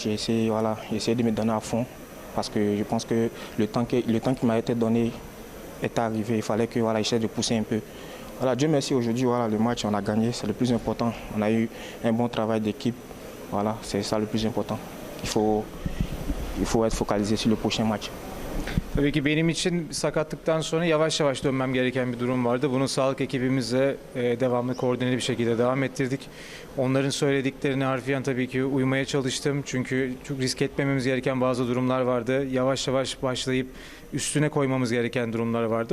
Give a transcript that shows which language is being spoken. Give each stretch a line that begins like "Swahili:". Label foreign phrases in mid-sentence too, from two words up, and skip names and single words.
French: J'ai essayé, voilà, de me donner à fond parce que je pense que le temps qui m'a été donné est arrivé. Il fallait que voilà, j'essaie de pousser un peu. Voilà, Dieu merci, aujourd'hui, voilà, le match, on a gagné, c'est le plus important. On a eu un bon travail d'équipe. Voilà, c'est ça le plus important. Il faut être focalisé sur le prochain match.
Turkish: Tabii ki benim için sakatlıktan sonra yavaş yavaş dönmem gereken bir durum vardı. Bunu sağlık ekibimizle devamlı koordineli bir şekilde devam ettirdik. Onların söylediklerine harfiyen tabii ki uymaya çalıştım. Çünkü çok risk etmememiz gereken bazı durumlar vardı. Yavaş yavaş başlayıp üstüne koymamız gereken durumlar vardı.